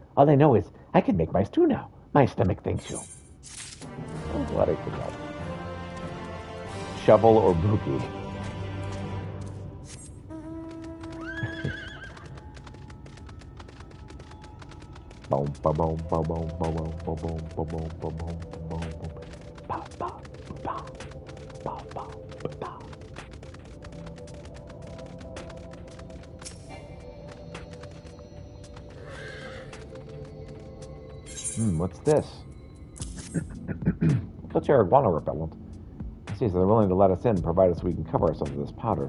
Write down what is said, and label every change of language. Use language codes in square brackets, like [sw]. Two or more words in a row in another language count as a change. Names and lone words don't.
[en] All I know is I can make my stew now. My stomach thanks you. I'm glad I forgot. Shovel or bookie? Boom, ba boom, ba boom, ba boom, ba boom, ba boom, ba boom, ba boom, ba ba ba ba ba ba. What's this? Filter iguana repellent. It seems they're willing to let us in, provided so we can cover ourselves with this powder.